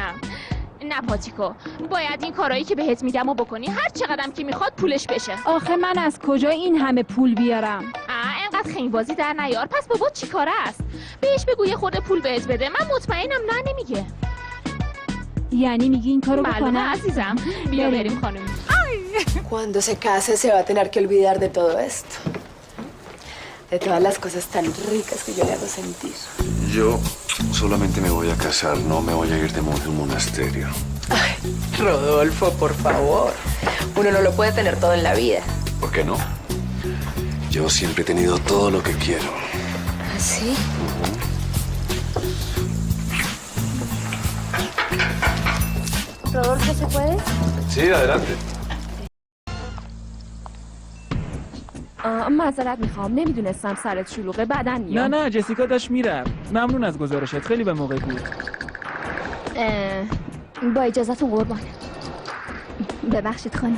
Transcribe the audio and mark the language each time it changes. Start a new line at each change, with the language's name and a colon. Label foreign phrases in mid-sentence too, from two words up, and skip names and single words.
Persian: نه پاتیکو، باید این کارایی که بهت میگم و بکنی. هر چقدرم که میخواد پولش بشه. آخه من از کجا این همه پول بیارم؟ انقدر خنگبازی در نیار. پس بابا چی کاره است؟ بهش بگو یه خورده پول بهت بده. من مطمئنم نه نمیگه. یعنی میگی این کارو بکنم؟ معلومه عزیزم. بیا بریم خانم.
Spanish: Cuando se case se va a tener que olvidar de todo esto. De todas las cosas tan ricas que yo le hago sentir. Yo solamente me voy a casar, no me voy a ir de monje a un monasterio. Ay, Rodolfo, por favor. Uno no lo puede tener todo en la vida. ¿Por qué no? Yo siempre he tenido todo lo que quiero. ¿Ah, sí? Rodolfo, ¿se puede? Sí, adelante.
Persian: معذرت میخوام، نمیدونستم سرت شلوغه، بعدن میام. نه جسیکا داشت میرفت. ممنون از گزارشت، خیلی به موقع بود. با اجازهتون قربان. ببخشید خانم.